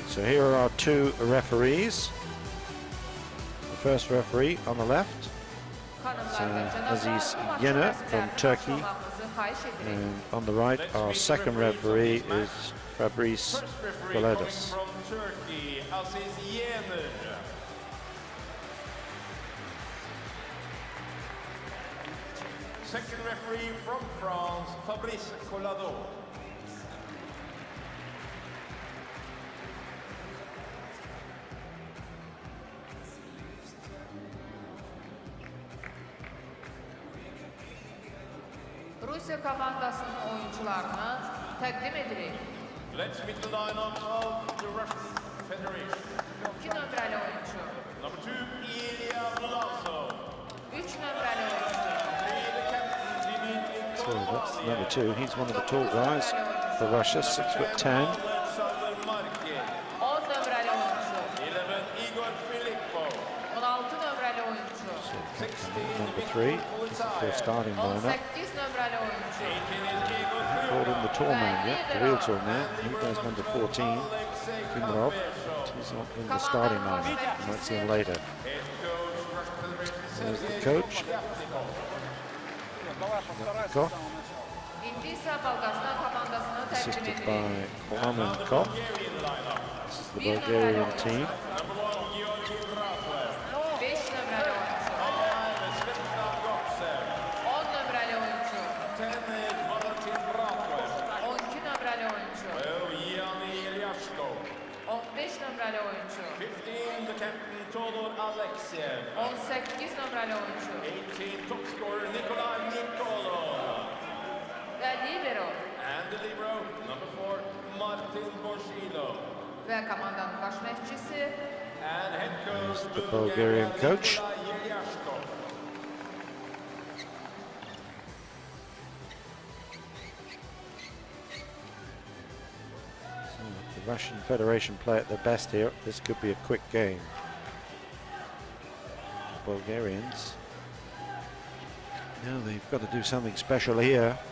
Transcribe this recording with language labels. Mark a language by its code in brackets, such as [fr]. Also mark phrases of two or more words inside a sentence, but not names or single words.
[en] So here are our 2 referees. The first referee on the left, Aziz Yener from Turkey, and on the right our second referee is Fabrice Valedas. From Turkey, Aziz Yener. Second referee from France, Fabrice Collado. [az] Rusya komandasının oyuncularına təqdim edirik. [en] Let's meet the lineup of the Russian Federation. [az] 2 nömrəli oyuncu, [en] Number 2, Ilya Vlasov. [az] 3 nömrəli oyuncu, [en] 3, the captain, Dmitry So that's Kolovayev. number 2. He's one of the tall guys for Russia, 6'10". Alexander Markin. [az] 10 nömrəli oyuncu, [en] 11, Igor Filippov. [az] 16 nömrəli oyuncu, [en] 16, Number 3, this is their starting lineup. [az] 18 nömrəli oyuncu, [en] 18 is Igor Called him the tall man yet, the real tall man. He goes number 14, Alexei Kimarov. He's not in the starting lineup. You might see him later. Head coach, Russian Federation, There's the Sergei coach. Yapnikov. Koch, [az] İndi isə Balqastan komandasına təqdim [en] assisted [az] edirik. [en] by Orman Koch. Bulgarian lineup. This is the Bulgarian team. Number 1, Georgi Bratlev. [az] 5 nömrəli oyuncu, [en] 5, Svetlana Gotsev. [az] 10 nömrəli oyuncu, [en] 10 is Valentin Bratlev. [az] 12 nömrəli oyuncu, [en] 12, Yanni Ilyashkov. [az] 15 nömrəli oyuncu, [en] 15, the captain, Todor Alexiev. [az] 18 nömrəli oyuncu [en] 18, top scorer, Nikolai Nikolov. [az] və libero [en] And the libero, number 4, Martin Borshilov. [az] və komandanın baş məşqçisi [en] And head coach, the Bulgarian coach. Nikolai Ilyashkov. The Russian Federation play at their best here. This could be a quick game. The Bulgarians, now they've got to do something special here.